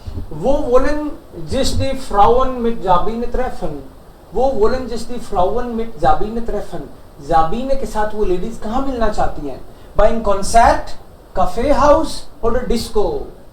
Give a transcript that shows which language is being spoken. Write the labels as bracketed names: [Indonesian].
[German] Wo wollen sich die Frauen mit Sabine treffen? वो wollen sich die Frauen mit Sabine treffen? [Hindi] Sabine के साथ वो ladies कहाँ मिलना चाहती हैं? [German] Beim Konzert, Kaffeehaus oder Disco?